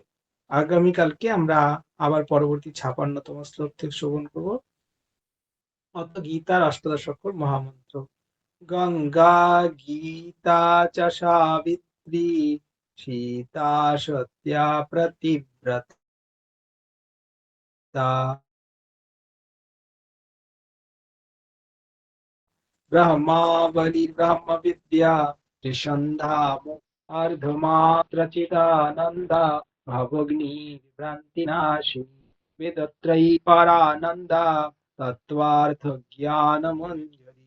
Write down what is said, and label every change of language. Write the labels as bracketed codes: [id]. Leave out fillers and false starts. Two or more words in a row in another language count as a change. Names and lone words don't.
[bn] আগামীকালকে আমরা আবার পরবর্তী 56তম শ্লোক থেকে শ্রবণ করব। অত গীতার অষ্টাদশ অক্ষর মহামন্ত্র। [sa] গঙ্গা গীতা চ সাবিত্রী সীতা সত্যা প্রতিব্রতা ब्रह्मावली ब्रह्म विद्या त्रिसंधा अर्धमात्रचिदानंद भवग्नि भ्रांति नाशी वेदत्रयी परानंद तत्वार्थ ज्ञान मंजरी।